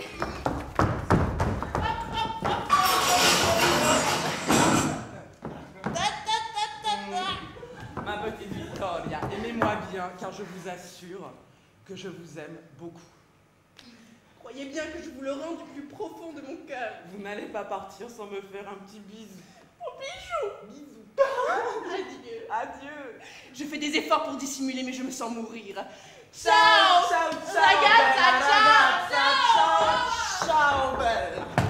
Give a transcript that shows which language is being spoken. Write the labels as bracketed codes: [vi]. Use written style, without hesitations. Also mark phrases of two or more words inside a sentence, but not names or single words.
[fr] Ma petite Victoria, aimez-moi bien car je vous assure que je vous aime beaucoup. Croyez bien que je vous le rends du plus profond de mon cœur. Vous n'allez pas partir sans me faire un petit bisou. Mon bijou. Bisous. Adieu. Adieu. Je fais des efforts pour dissimuler, mais je me sens mourir. [it] Ciao, ciao, ciao, Ragazza, bella ciao, ragazza, ciao, ciao, bella.